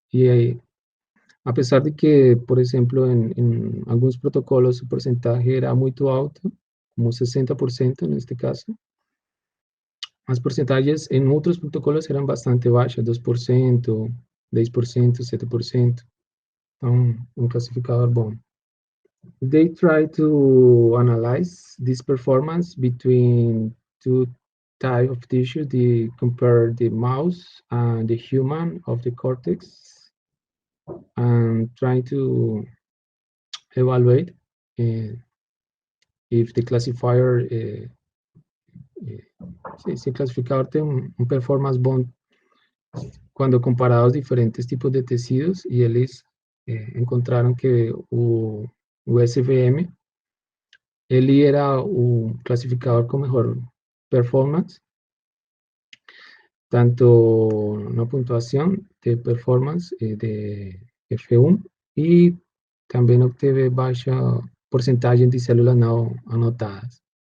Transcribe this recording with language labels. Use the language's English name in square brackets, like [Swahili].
[Portuguese] E aí, apesar de que, por exemplo, em alguns protocolos o porcentagem era muito alto, como 60% neste caso, as porcentagens em outros protocolos eram bastante baixas, 2%, 10%, 7%. Então, um classificador bom. [English] They try to analyze this performance between two types of tissue. They compare the mouse and the human of the cortex, and try to evaluate if the classifier, [Portuguese] se o classificador tem um performance bom quando comparados diferentes tipos de tecidos, e eles encontraram que o SVM, ele era o classificador com melhor performance, tanto na pontuação de performance de F1, e também obteve baixa porcentagem de células não anotadas.